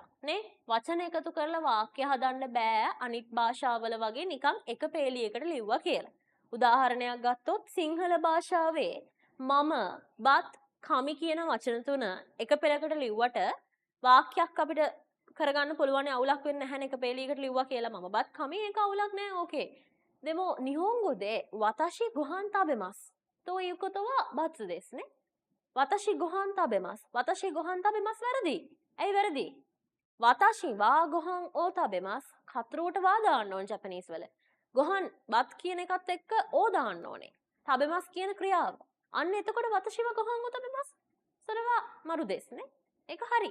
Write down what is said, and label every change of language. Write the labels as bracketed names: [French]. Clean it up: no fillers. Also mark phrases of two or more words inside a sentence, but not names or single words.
[Sinhala] නේ වචන එකතු කරලා වාක්‍ය හදන්න බෑ අනිත් භාෂාවල වගේ නිකන් එක පේලියකට ලිව්වා කියලා උදාහරණයක් ගත්තොත් සිංහල භාෂාවේ මම බත් කමි කියන වචන තුන එක පෙළකට ලිව්වට වාක්‍යයක් අපිට කරගන්න පුළුවන් අවුලක් වෙන්නේ නැහැ නේ එක පේලියකට ලිව්වා කියලා මම බත් කමි ඒක අවුලක් නෑ ඕකේ [Japanese] でも 日本語 で 私 ご飯 食べます と いうことは × ですね 私 ご飯 食べます 私 ご飯 食べます [Sinhala] වැරදි ඇයි වැරදි [Japanese] 私 は ご飯 を 食べます [Sinhala] කතරුවට වා දාන්න ඕන ජපනීස් වල. ගොහන් බත් කියන එකත් එක්ක ඕ දාන්න ඕනේ. තබෙමස් කියන ක්‍රියාව. අන්න එතකොට [Japanese] 私は ご飯 を 食べます. それは 丸 ですね. [Sinhala] ඒක හරි.